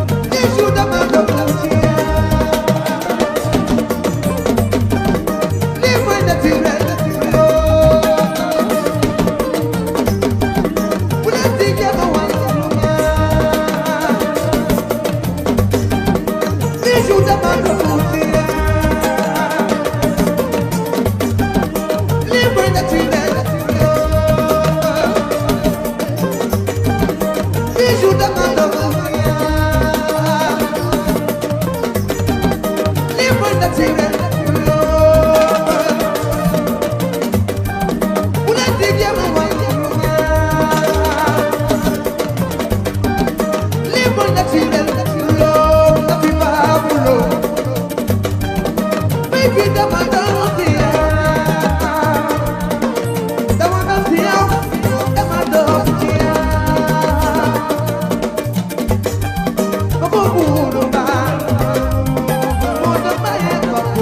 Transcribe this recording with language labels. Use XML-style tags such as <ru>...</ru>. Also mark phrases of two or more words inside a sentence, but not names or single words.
<wo>Bijou dama doon ci yow. Lii mooy naturel. Bu leen di jéem a wàllu lu ñaaw.</wo> <fr>Bijou de Manda Fouti. Libre de Trinidad. Bijou de Manda Fouti. Libre de Trinidad.</fr> <es>Una tibia, mamá.</es> <fr>Libre naturel, l'eau, la vie va pour l'eau.</fr> <wo>Baby, dama doon fier. Dama doon fier, dama doon fier. Bëgg mënu ma, mënu ma yee ko.</wo>